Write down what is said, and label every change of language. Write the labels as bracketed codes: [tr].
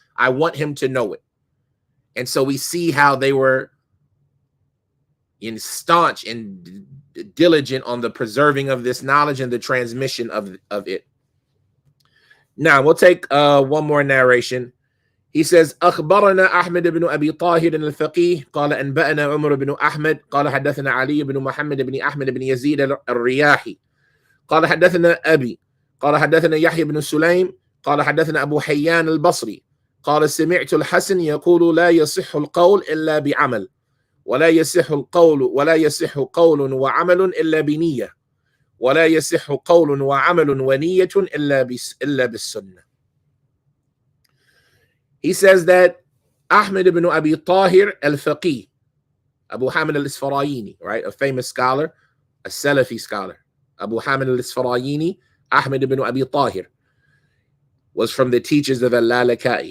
[en] I want him to know it. And so we see how they were staunch and diligent on the preserving of this knowledge and the transmission of it. Now we'll take one more narration. He says, [ar] أخبرنا أحمد بن أبي طاهر الفقيه قال أنبأنا عمر بن أحمد قال حدثنا علي بن محمد بن أحمد بن يزيد الرياحي قال حدثنا أبي قال حدثنا يحيى بن سليم قال حدثنا أبو حيان البصري قال سمعت الحسن يقول لا يصح القول إلا بعمل ولا يصح قول وعمل إلا بنية ولا يصح قول وعمل ونية إلا بالسنة. [en] He says that Ahmed ibn Abi Tahir al-Faqih, Abu Hamid al-Isfarayini, right? A famous scholar, a Salafi scholar. Abu Hamid al-Isfarayini, Ahmed ibn Abi Tahir, was from the teachers of al-Lalaka'i.